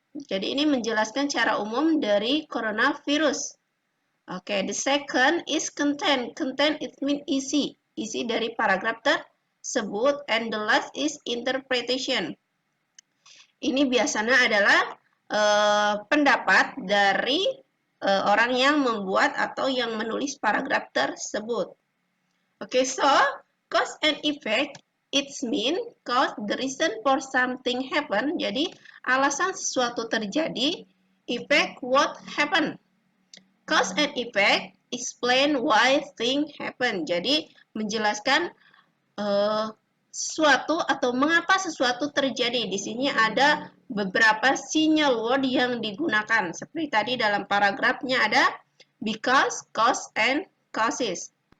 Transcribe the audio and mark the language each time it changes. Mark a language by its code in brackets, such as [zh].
[id] Jadi ini menjelaskan secara umum dari coronavirus. [en] Oke, the second is content. Content it mean isi. [id] Isi dari paragraf tersebut. [en] And the last is interpretation. [id] Ini biasanya adalah pendapat dari orang yang membuat atau yang menulis paragraf tersebut. [en] Oke, so cause and effect it mean cause the reason for something happen. [id] Jadi alasan sesuatu terjadi. [en] Effect what happen. Cause and effect explain why thing happen. [id] Jadi menjelaskan sesuatu atau mengapa sesuatu terjadi. Di sini ada beberapa sinyal word yang digunakan. Seperti tadi dalam paragrafnya ada because, cause, and causes.